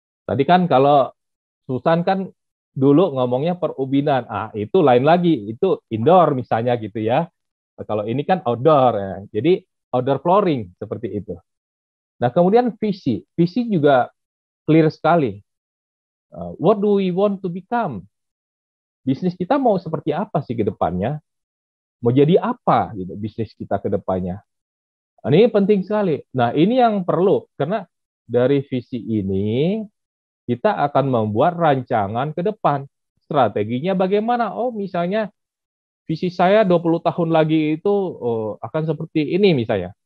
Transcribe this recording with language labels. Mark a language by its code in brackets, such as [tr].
[id] Tadi kan kalau Susan kan dulu ngomongnya perubinan, itu lain lagi, itu indoor misalnya gitu ya. Kalau ini kan outdoor, ya. Jadi outdoor flooring seperti itu. Nah kemudian visi juga clear sekali. [en] What do we want to become? [id] Bisnis kita mau seperti apa sih ke depannya? Mau jadi apa gitu bisnis kita ke depannya? Ini penting sekali. Nah, ini yang perlu karena dari visi ini kita akan membuat rancangan ke depan. Strateginya bagaimana? Oh, misalnya visi saya 20 tahun lagi itu akan seperti ini misalnya.